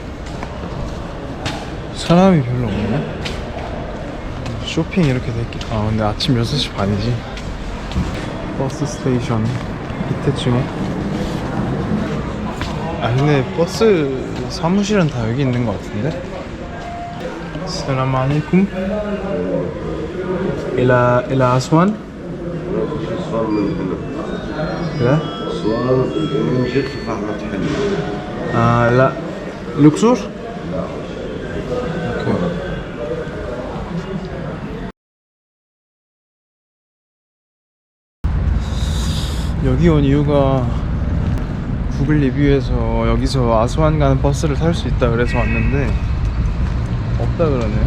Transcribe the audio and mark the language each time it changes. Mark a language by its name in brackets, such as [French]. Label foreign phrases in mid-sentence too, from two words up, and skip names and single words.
[Korean] 사람이 별로 없네. 쇼핑 이렇게 돼있기. 아 근데 아침 6시 반이지. 버스 스테이션 밑에층에. 아 근데 버스 사무실은 다 여기 있는 것 같은데? [Arabic] السلام عليكم. إلى أسوان؟ أسوان من هنا. لا؟ أسوان اليوم جيت في أحمد حلمي. لا. الأقصر؟ لا. اوكي. [Korean] 여기 온 이유가 구글 리뷰에서 여기서 아스완 가는 버스를 탈 수 있다 그래서 왔는데 없다 그러네요.